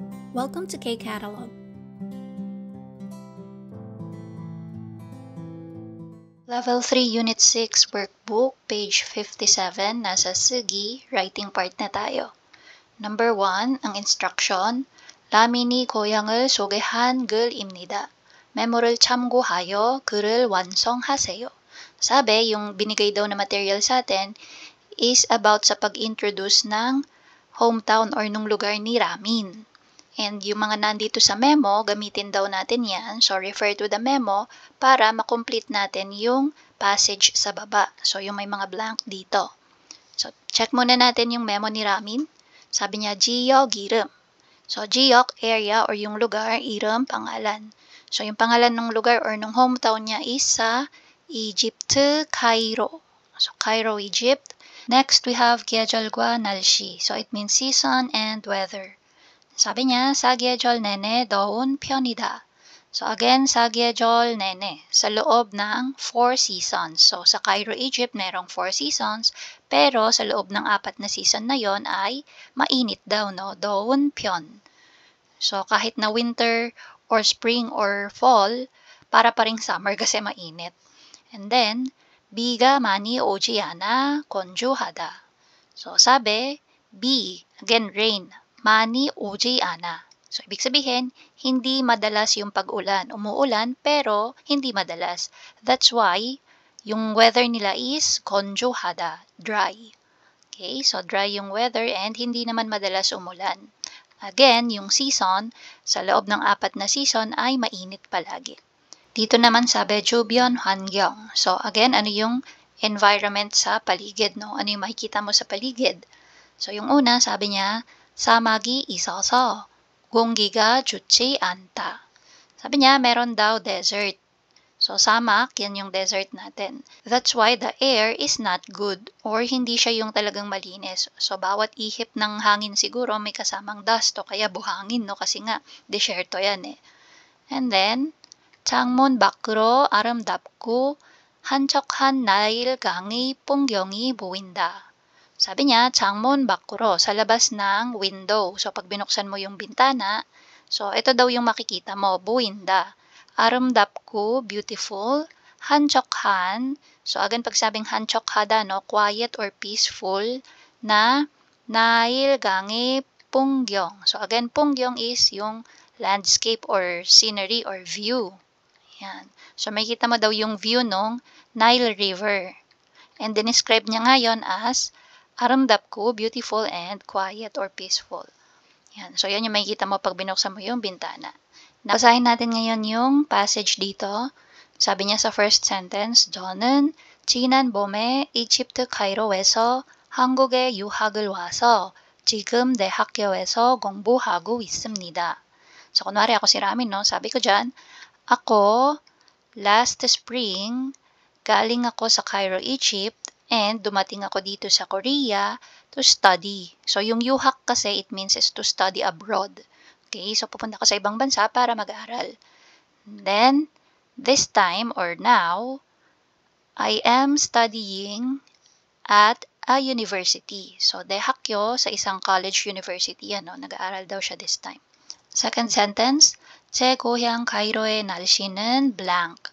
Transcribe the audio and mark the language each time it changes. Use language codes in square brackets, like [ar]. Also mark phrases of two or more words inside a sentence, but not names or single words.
[en] Welcome to K-Catalog. [tl] Level 3, Unit 6, Workbook, page 57, nasa Sugi, [en] writing part [tl] na tayo. Number 1, ang instruction, [ko] 라민이 고향을 소개한 글입니다. 메모를 참고하여 글을 완성하세요. [tl] Sabi, yung binigay daw na material sa atin [en] is about [tl] sa pag-introduce ng hometown or nung lugar ni Ramin. And yung mga nandito sa memo, gamitin daw natin yan. So, [en] refer to the memo [tl] para makomplete natin yung passage sa baba. So, yung may mga blank dito. So, check muna natin yung memo ni Ramin. Sabi niya, [ko] 지역 이름. So, 지역, [en] area or [tl] yung lugar, 이름, pangalan. So, yung pangalan ng lugar or ng hometown niya is sa Egypt, Cairo. [en] So, Cairo, Egypt. Next, we have [ko] 계절과 날씨. [en] So, it means season and weather. [tl] sabi niya, [ko] 사계절 내내 더운 편이다. [en] So again, [ko] 사계절 내내, [tl] sa loob ng 4 seasons. So sa Cairo, Egypt, merong 4 seasons, pero sa loob ng 4 na season na yon ay mainit daw, no? [ko] 더운 편. [tl] So kahit na winter or spring or fall, para pa ring summer kasi mainit. [en] And then, [ko] 비가 많이 오지 않아 건조하다. [tl] So sabi, B, [en] again rain. [ko] 많이 오지 않아. [tl] So, ibig sabihin, hindi madalas yung pag-ulan. Umuulan, pero hindi madalas. [en] That's why, [tl] yung weather nila is konjuhada, dry. Okay, so dry yung weather and hindi naman madalas umulan. Again, yung season, sa loob ng 4 na season ay mainit palagi. Dito naman sabi, [ko] 주변 환경. [tl] So, again, ano yung environment sa paligid, no? Ano yung makikita mo sa paligid? So, yung una, sabi niya, [ko] 사막이 있어서 공기가 좋지 않다. [tl] Sabi niya, meron daw desert. So, samak, yan yung desert natin. [en] That's why the air is not good or [tl] hindi siya yung talagang malinis. So, bawat ihip ng hangin siguro may kasamang dust o kaya buhangin, no? Kasi nga, desierto yan eh. [en] And then, [ko] 창문 밖으로 아름답고 한적한 나일강의 풍경이 보인다. [tl] Sabi niya, [ko] 창문 밖으로, [tl] sa labas ng window. So, pag binuksan mo yung bintana, so, ito daw yung makikita mo, buwinda. [ko] 아름답고, beautiful. 한적한, [tl] so, again, pag sabing 한적하다, no, [en] quiet or peaceful, [tl] na [ko] 나일강의 풍경. [en] So, again, 풍경 is yung landscape or scenery or view. [tl] Yan. So, makikita mo daw yung view ng Nile River. And describe niya ngayon as aramdapko, [en] beautiful and quiet or peaceful. [tl] Yan. So, yan yung makikita mo pag binuksan mo yung bintana. Basahin natin ngayon yung passage dito. Sabi niya sa [en] first sentence, [ko] 저는 지난 봄에 이집트 카이로에서 한국에 유학을 와서 지금 대학교에서 공부하고 있습니다. [tl] So, kunwari ako si Ramin, no? Sabi ko dyan, ako, [en] last spring, [tl] galing ako sa Cairo, Egypt, and dumating ako dito sa Korea [en] to study. [tl] So, yung yuhak kasi, [en] it means is to study abroad. Okay? So, [tl] pupunta ka sa ibang bansa para mag-aral. [en] Then, this time or now, I am studying at a university. So, [tl] dehakyo sa isang [en] college university. [tl] Ano, nag-aaral daw siya [en] this time. Second sentence, [ko] 제 고향 카이로의 날씨는 blank.